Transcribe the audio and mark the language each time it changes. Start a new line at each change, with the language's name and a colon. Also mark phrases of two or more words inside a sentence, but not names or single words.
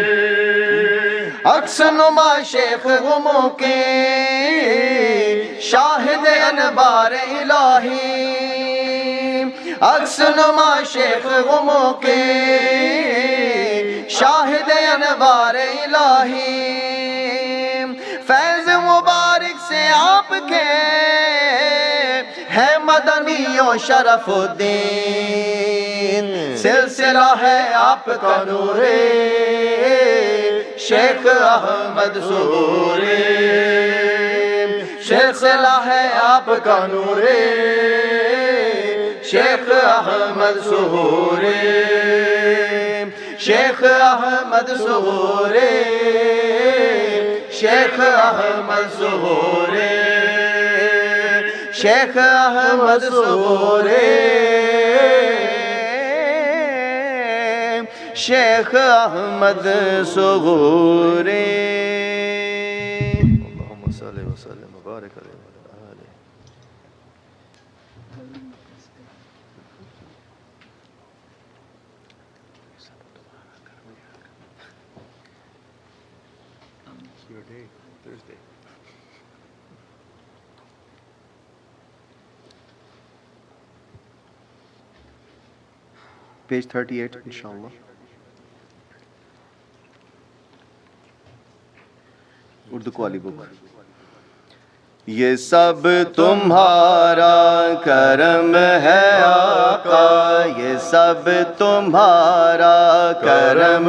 Urdu: عکس نما شیخ گموں کے شاہد انبار الٰہی، عکس نما شیخ گموں کے شاہد انبار الٰہی. فیض مبارک سے آپ کے ہے مدنی اور شرف الدین, سلسلہ ہے آپ کا نورِ شیخ احمد سگورے, سلسلہ ہے آپ کا نورِ شیخ احمد سگورے، شیخ احمد سگورے، شیخ احمد سگورے، شیخ احمد سگورے، شیخ احمد سگورے.
Arabic: اللهم صل وسلم وبارك عليه وعلى آله.
English: Your day, Thursday. Page 38, inshallah.
Urdu: اردو والی بک. یہ سب تمہارا کرم ہے آقا، یہ سب تمہارا کرم